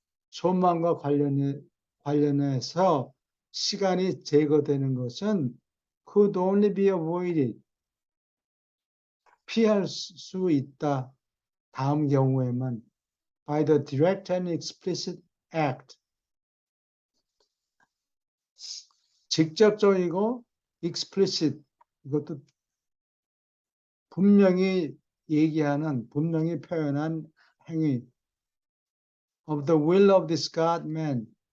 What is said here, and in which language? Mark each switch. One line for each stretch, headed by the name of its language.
Korean: 소망과 관련해서 시간이 제거되는 것은
English: could only be avoided.
Korean: 피할 수 있다. 다음 경우에만
English: by the direct and explicit act.
Korean: 직접적이고 explicit, 이것도 분명히 얘기하는, 분명히 표현한 행위.
English: of the will of this God man.